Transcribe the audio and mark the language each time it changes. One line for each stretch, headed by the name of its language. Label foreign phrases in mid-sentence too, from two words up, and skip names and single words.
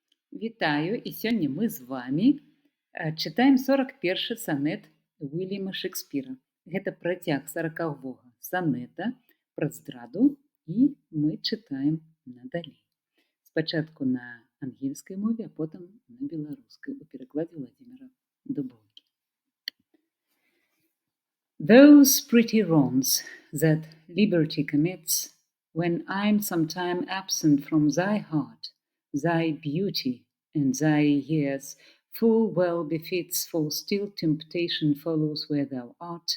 Belarusian: Вітаю, і сёння мы з вамі чытаем 41 санет Уільяма Шекспіра. Гэта працяг 40-го санета пра здраду, і мы чытаем надалей. Спачатку на ангельскай мове, а потым на беларускай у перакладзе Владимира Дубоўкі.
English: Those pretty wrongs that liberty commits, when I'm sometime absent from thy heart, thy beauty and thy years full well befits, for still temptation follows where thou art.